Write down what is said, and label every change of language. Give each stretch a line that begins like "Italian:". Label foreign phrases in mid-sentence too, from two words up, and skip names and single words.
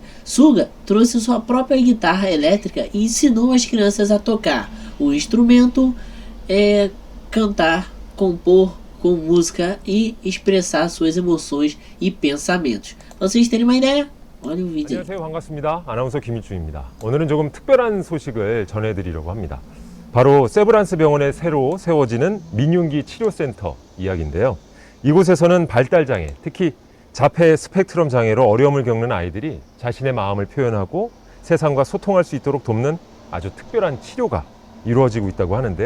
Portuguese: Suga trouxe sua própria guitarra elétrica e ensinou as crianças a tocar o instrumento, cantar, compor com música e expressar suas emoções e pensamentos. vocês terem uma ideia? olha o vídeo.
Korean: 안녕하세요, 반갑습니다. 아나운서 김일중입니다. 오늘은 조금 특별한 소식을 전해드리려고 합니다. 바로 세브란스 병원에 새로 세워지는 민윤기 치료센터 이야기인데요. 이곳에서는 발달장애, 특히 자폐 스펙트럼 장애로 어려움을 겪는 아이들이 자신의 마음을 표현하고 세상과 소통할 수 있도록 돕는 아주 특별한 치료가 이루어지고 있다고 하는데요.